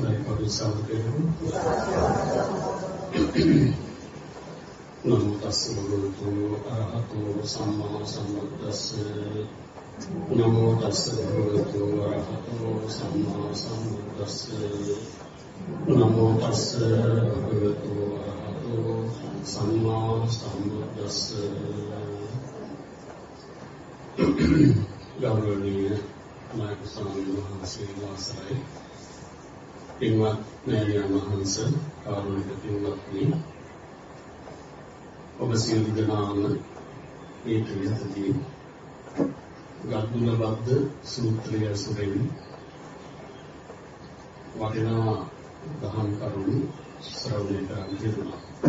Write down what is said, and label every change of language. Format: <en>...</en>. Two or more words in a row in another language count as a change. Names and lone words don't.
<pi>පරිසංකේය නමෝ තස්ස භගවතු අරහතෝ සම්මා සම්බුද්දස්ස නමෝ තස්ස භගවතු අරහතෝ සම්මා සම්බුද්දස්ස නමෝ තස්ස භගවතු අරහතෝ සම්මා සම්බුද්දස්ස</pi> <si>ගෞරවනීය නායක ස්වාමීන් වහන්සේ වාසයි පින්වත් මෑණියන් වහන්සේ කාරුණික පින්වත්නි ඔබ සියලු දෙනාම මේ ත්‍රිසතිය ගද්දුලබද්ද සූත්‍රය සුරෙන් වටිනා දහම් කරුණු ශ්‍රවණය කරන්න ලැබුණා.</si>